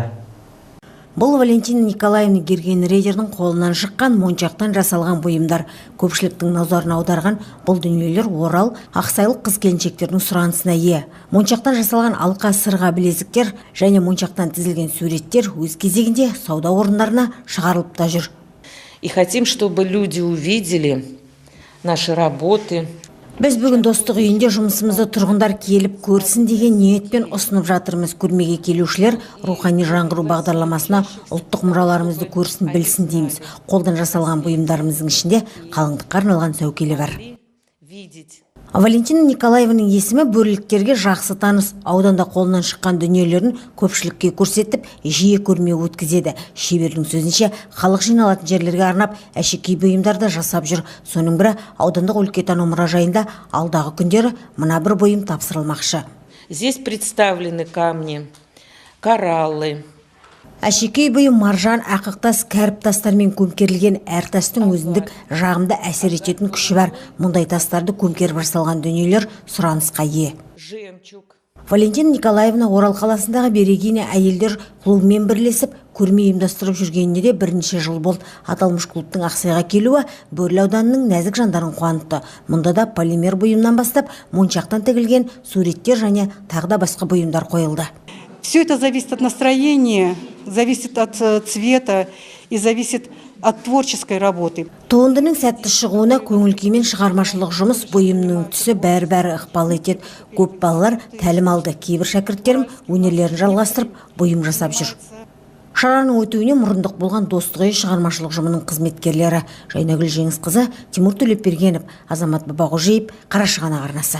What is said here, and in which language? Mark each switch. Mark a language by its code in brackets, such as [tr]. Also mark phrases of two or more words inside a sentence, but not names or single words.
[kk] Бұл Валентина Николаевна Герген Рейдердің қолынан шыққан моншақтан жасалған бұйымдар. Көпшіліктің назарын аударған бұл дүниелер Орал, Ақсайлық қыз-келіншектердің сұранысына ие. Моншақтан жасалған алқа, сырға, білезіктер және моншақтан тізілген суреттер өз кезегінде сауда орындарына шығарылып та жүр. [ru] И хотим, чтобы люди увидели наши работы. [kk] Біз бүгін достық үйінде жұмысымызды тұрғындар келіп көрсін деген ниетпен ұсынып жатырмыз. Көрмеге келушілер рухани жаңғыру бағдарламасына ұлттық мұраларымызды көрсін, білсін дейміз. Қолдан жасалған бұйымдарымыздың ішінде қалыңдыққа арналған сәукеле бар. Валентина Николаеваның есімі бөрліктерге жақсы таныс. Ауданда қолынан шыққан дүниелерін көпшілікке көрсетіп, жиі көрме өткізеді. Шебердің сөзінше, халық жиналатын жерлерге арнап әшекей бұйымдарды жасап жүр. Соның бірі аудандық өлкетану мұражайында алдағы күндері мына бір бұйым тапсырылмақшы. [ru] Здесь представлены камни, кораллы. [kk] Әшекей бұйым маржан, ақықтас, кәріп тастармен көмкерілген. Әр тастың өзіндік жағымды әсер ететін күші бар. Мұндай тастарды көмкеріп жасалған дүниелер сұранысқа ие. Валентина Николаевна Орал қаласындағы Берегиня әйелдер клубымен бірлесіп көрме ұйымдастырып жүргеніне де бірнеше жыл болды. Аталмыш клубтың Ақсайға келуі Бөрлі ауданының нәзік жандарын қуантты. Мұнда да полимер бұйымнан бастап моншақтан тігілген суреттер және тағы да басқа бұйымдар қойылды. [ru] Все это зависит от настроения, зависит от цвета и зависит от творческой работы. [kk] Туындының сәтті шығуына көңіл-күймен шығармашылық жұмыс, бұйымның түсі бәрі ықпал етеді. Көп балалар тәлім алды. Кейбір шәкірттерім өнерлерін жалғастырып, бұйым жасап жүр. Шараның өтуіне мұрындық болған достық үйі шығармашылық жұмының қызметкерлері Жайнагүл Жеңісқызы, Тимур Төлепбергенов, Азамат Бабағожиев, Қарашығанақ арнасы.